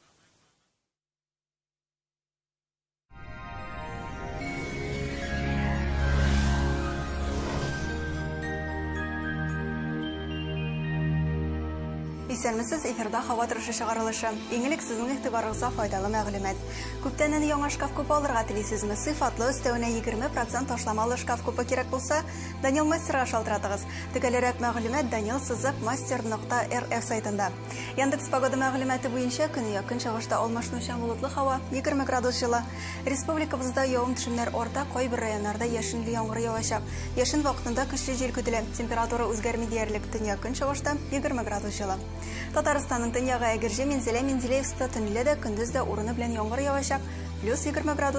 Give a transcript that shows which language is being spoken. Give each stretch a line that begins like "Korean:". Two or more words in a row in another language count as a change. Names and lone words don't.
Tatar: Исәнмесез, эфирда һава торышы чыгарылышы. Иңелек сезнең игътибарыгызга файдалы мәгълүмат. Күптәннән яңа шкаф купы алырга телисезме? Сыйфатлы өстәвенә 20% ташламалы шкаф купы кирәк булса, Данил Мастерга шалтыратыгыз. Төгәлрәк мәгълүмат daniel-master.rf сайтында. Яндекс погода мәгълүматы буенча көньяк көнчыгышта алмашынучан булытлы һава 20 градус җылы. Республикабызда явым-төшемнәр орта, кайбер районнарда яшенле яңгыр явачак. Яшен вакытында көчле җил көтелә. Температура үзгәрми диярлек, төньяк көнчыгышта 20 градус җылы. Татарстанның төньягы Әгерҗе, Мензелә-Мензелеевскта төнлә дә, көндез дә урыны белән яңгыр явачак, плюс 20 градус.